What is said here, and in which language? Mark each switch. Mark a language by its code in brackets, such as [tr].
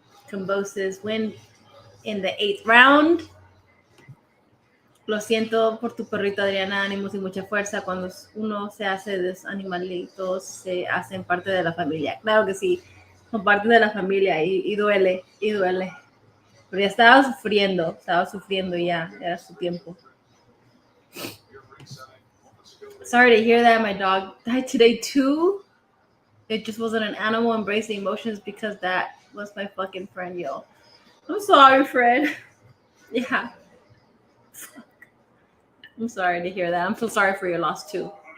[en] Kambosos win in the 8th round. [es] Lo siento por tu perrito, Adriana. Ánimos y mucha fuerza. Cuando uno se hace de los animalitos, se hacen parte de la familia. Claro que sí, son parte de la familia y duele, y duele. Pero ya estaba sufriendo ya, era su tiempo. [en] Sorry to hear that. My dog died today too. It just wasn't an animal embracing emotions because that was my fucking friend, yo. I'm sorry, Fred. Yeah. I'm sorry to hear that. I'm so sorry for your loss too.